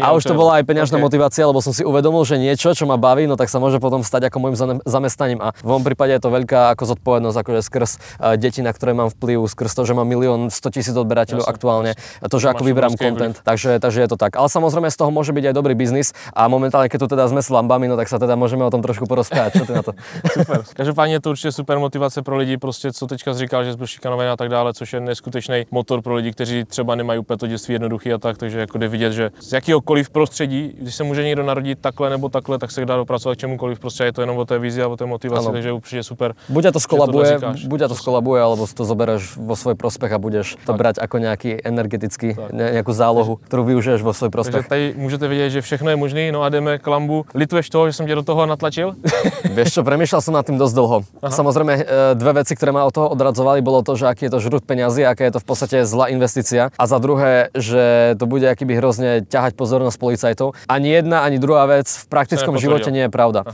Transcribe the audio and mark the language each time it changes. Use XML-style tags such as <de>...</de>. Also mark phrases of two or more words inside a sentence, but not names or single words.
<sk>A už to bola aj peňažná motivácia, lebo som si uvedomil, že niečo, čo ma baví, no tak sa môže potom stať ako môjim zamestnaním a v mojom prípade je to veľká ako zodpovednosť, akože skrz deti, na ktoré mám vplyv, skrz to, že mám 1 100 000 odberateľov aktuálne, to, že ako vyberám content, takže je to tak. Ale samozrejme z toho môže byť aj dobrý biznis a momentálne keď tu teda sme s Lambami, no tak sa teda môžeme o tom trošku porozprávať. Čo ty na to? Super.</sk> <cs>Každopádně je to určitě super motivace pro lidi, prostě co teďka říkal, že byl šikanovaný a tak dále, což je neskutečný motor pro lidi, kteří třeba nemají úplně to dětství jednoduchý a tak, takže jako jde vidět, že z jakýhokoliv prostředí, když se může někdo narodit takhle nebo takhle, tak se dá dopracovat k čemukoliv, prostě je to jenom o té vizi a o té motivaci, takže je určitě super.</cs> <sk>Buď to skolabuje, alebo to zobereš vo svoj prospech a budeš to brať ako nejaký energetický, nejakú zálohu, ktorú využiješ vo svoj prospech.</sk> <cs>Takže tady můžete vidět, že všechno je možné, no a jdeme k Lambu. Lituješ toho, že jsem tě do toho natlačil?</cs> <sk>Vieš čo, premýšľal som nad tým dosť dlho. Samozrejme, dve veci, ktoré ma od toho odradzovali, bolo to, že aký je to žrút peňazí, aká je to v podstate zlá investícia a za druhé, že to bude akýby hrozne ťahať pozornosť policajtov. Ani jedna, ani druhá vec v praktickom živote nie je pravda.</sk>